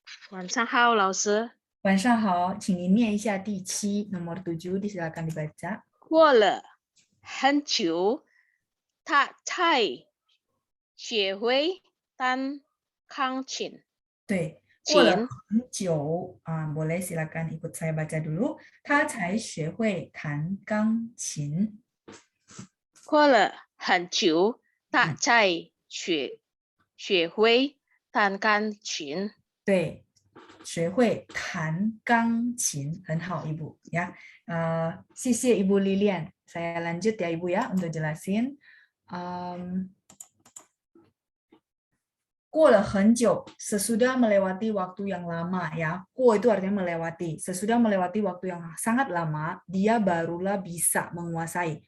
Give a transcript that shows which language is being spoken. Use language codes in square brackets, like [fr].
[zh] 晚上好，老师。晚上好，请您念一下第7 [id] nomor 7， silakan dibaca。 [zh] 过了很久，他才学会弹钢琴。对，过了很久啊， [id] boleh silakan ikut saya baca dulu。 [zh] 他才学会弹钢琴。过了很久，他才学会弹钢琴。对，学会弹钢琴，很好，Ibu ya。谢谢 [id] Ibu Lilian. Saya lanjut ya Ibu ya untuk jelasin. [zh] 过了很久, [id] sesudah melewati waktu yang lama ya. 过 itu artinya melewati. Sesudah melewati waktu yang sangat lama, dia barulah bisa menguasai.